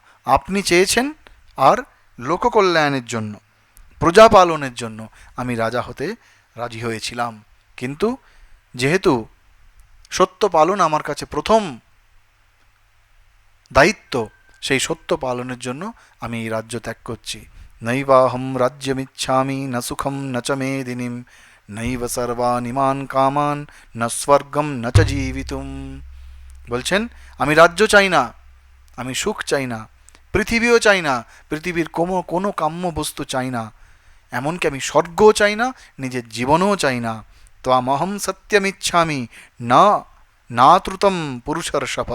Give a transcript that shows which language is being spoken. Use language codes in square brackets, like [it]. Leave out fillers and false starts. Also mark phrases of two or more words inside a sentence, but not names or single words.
[bn] আপনি চেয়েছেন, আর লোককল্যাণের জন্য, প্রজা পালনের জন্য আমি রাজা হতে রাজি হয়েছিলাম। কিন্তু যেহেতু সত্য পালন আমার কাছে প্রথম দায়িত্ব, সেই সত্য পালনের জন্য আমি এই রাজ্য ত্যাগ করছি। [sa] নৈবাহম রাজ্যমিচ্ছামি ন সুখম ন চ মেদিনীম নৈব সর্বানিমান কামান ন স্বর্গম ন চ জীবিতুম। [bn] বলছেন আমি রাজ্য চাই না, আমি সুখ চাই না, পৃথিবীও চাই না, পৃথিবীর কোনো কাম্য বস্তু চাই না, এমনকি আমি স্বর্গও চাই না, নিজের জীবনও চাই না। [sa] ত্বামহং সত্যমিচ্ছামি না নাতৃতম পুরুষর্ষভ।